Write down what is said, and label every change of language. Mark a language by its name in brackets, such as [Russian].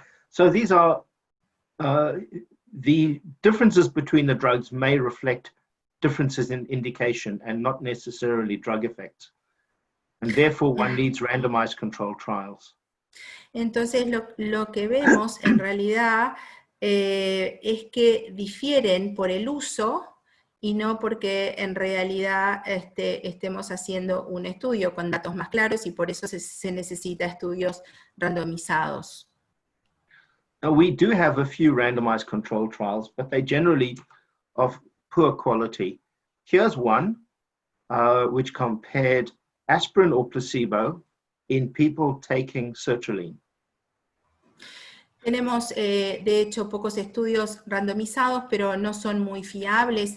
[English] So these are the differences between the drugs may reflect differences in indication and not necessarily drug effects. And therefore one needs randomized controlled trials. [Spanish] Entonces lo que vemos en realidad es que difieren por el uso y no porque en realidad estemos haciendo un estudio con datos más claros y por eso se necesita estudios randomizados. [English] Now we do have a few randomized controlled trials, but they generally of poor quality. Here's one which compared aspirin or placebo in people taking sertraline. [Spanish] Tenemos, de hecho, pocos estudios randomizados, pero no son muy fiables.